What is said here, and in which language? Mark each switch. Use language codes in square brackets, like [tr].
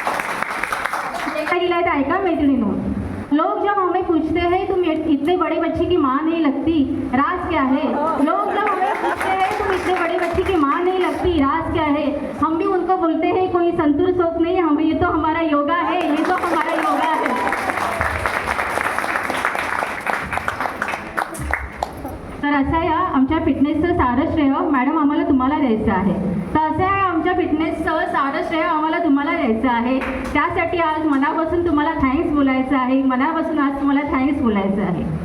[mr] काय लिहिलं आहे ऐका मैत्रिणींनो. [hi] लोग जब हमें पूछते हैं तुम इतने बड़े बच्चे की माँ नहीं लगती, राज क्या है. लोग जब हमें पूछते हैं तुम इतने बड़े बच्चे की माँ नहीं लगती, राज क्या है. हम भी उनको बोलते हैं कोई संतूर शौक नहीं, हम ये तो हमारा योगा है, ये तो हमारा योगा है. [mr] तर असं या आमच्या फिटनेसचं सारं श्रेय मॅडम आम्हाला तुम्हाला द्यायचं आहे. तर असं आहे आमच्या फिटनेसचं सारं श्रेय आम्हाला तुम्हाला द्यायचं आहे. त्यासाठी आज मनापासून तुम्हाला थँक्स बोलायचं आहे. मनापासून आज तुम्हाला थँक्स बोलायचं आहे.